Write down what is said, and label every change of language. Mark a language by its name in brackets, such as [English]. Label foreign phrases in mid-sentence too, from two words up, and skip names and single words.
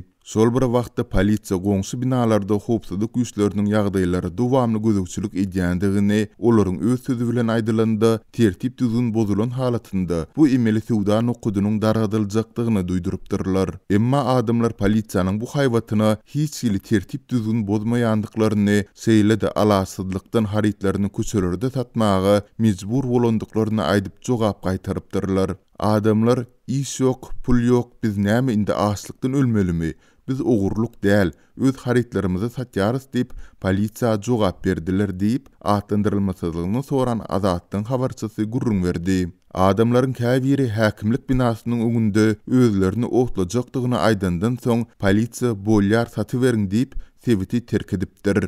[Turkmen] Sol bir wagtda polisiýa goňşy binalarda howpsuzlyk güýçleriniň ýagdaýlary dowamly gözegçilik edýändigini, olaryň öz sözü bilen aýdylanda tertip düzgün bozulan halatynda bu emeli suwda nokudynyň dargadyljakdygyny duýdurypdyrlar. Emma adamlar polisiýanyň bu haýwatyna hiç ýyly tertip düzgün bozmaýandyklaryny, seýlede alasyzlykdan haritlaryny köçelerde satmaga mejbur bolandyklaryny aýdyp jogap gaýtarypdyrlar. Adamlar iş yok, pul yok, biz näme indi açlykdan ölmelimi? Biz ogurluk däl, öz haritlarymyzy satýarys diýip polisiýa jogap berdiler diýip atlandyrylmasyzlygyny soran Azatlyň habarçysy gurrun berdi. Adamlaryň käbiri häkimlik binasynyň öňünde özlerini otlajakdygyny aýdandan soň polisiýa bolýar satyp beriň diýip sebiti terk edipdir.